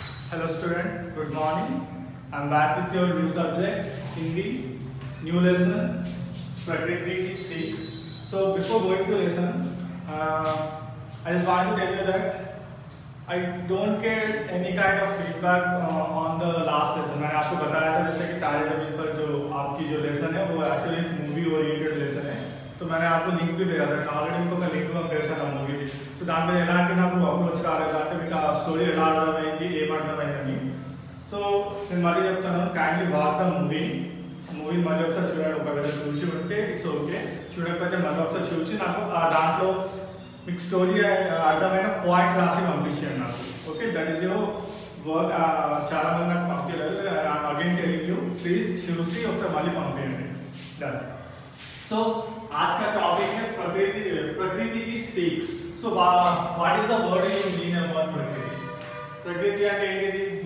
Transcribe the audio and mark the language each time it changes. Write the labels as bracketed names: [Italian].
[English] Hello student, good morning. I'm back with your new subject, Hindi, new lesson, Prakriti ki Seekh. So before going to lesson, I just want to tell you that I don't get any kind of feedback on the last lesson. [Hindi] मैंने आपको बताया था जैसे कि तारे ज़मीन पर जो आपकी जो लेसन है वो एक्चुअली मूवी ओरिएंटेड लेसन है. तो मैंने आपको लिंक भी भेजा था [Telugu] ఆల్రెడీ ఇంకొక లింక్ పంపేశాను ఆ మూవీకి. సో దాని మీద ఎలాంటి నాకు అప్రోచ్ రాలేదు అంటే మీకు ఆ స్టోరీ ఎలా అర్థమైంది ఏమర్థమైందని. సో నేను మళ్ళీ చెప్తాను, [English] kindly watch the movie [Telugu] మళ్ళీ ఒకసారి చూడండి. ఒకవేళ చూసి ఉంటే [English] it's okay, [Telugu] చూడకపోతే మళ్ళీ ఒకసారి చూసి నాకు ఆ దాంట్లో మీకు స్టోరీ అర్థమైన పాయింట్స్ రాసి పంపించండి నాకు. [English] Okay, that is your work. [Telugu] చాలా మంది నాకు పంపించలేదు. [English] again telling you, please [Telugu] చూసి ఒకసారి మళ్ళీ పంపించండి. [English] Done. [Hindi] సో आज का टॉपिक है प्रकृति की सीख. [English] so what is the word you mean about प्रकृति [Telugu] అంటే ఏంటిది?